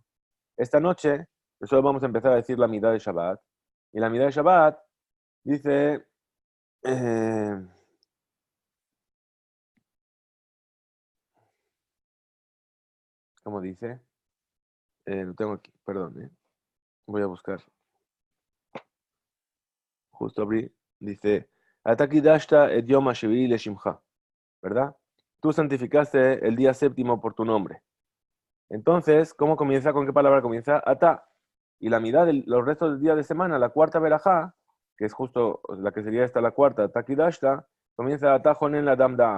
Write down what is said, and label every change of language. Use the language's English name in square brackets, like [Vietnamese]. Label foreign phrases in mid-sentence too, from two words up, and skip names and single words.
[Spanish] Esta noche, nosotros vamos a empezar a decir la mitad de Shabbat, y la mitad de Shabbat dice, ¿cómo dice? Lo tengo aquí, perdón, voy a buscar. Justo abrí, dice, [Hebrew] אתה קידשת את יום השביעי לשמך, [Spanish] ¿verdad? Tú santificaste el día séptimo por tu nombre. Entonces, ¿cómo comienza? ¿Con qué palabra comienza? Ata. Y la mitad de los restos del día de semana, la cuarta verajá, que es justo la que sería esta la cuarta, Atakidashta, comienza [Hebrew] אתה חונן לאדם דעת.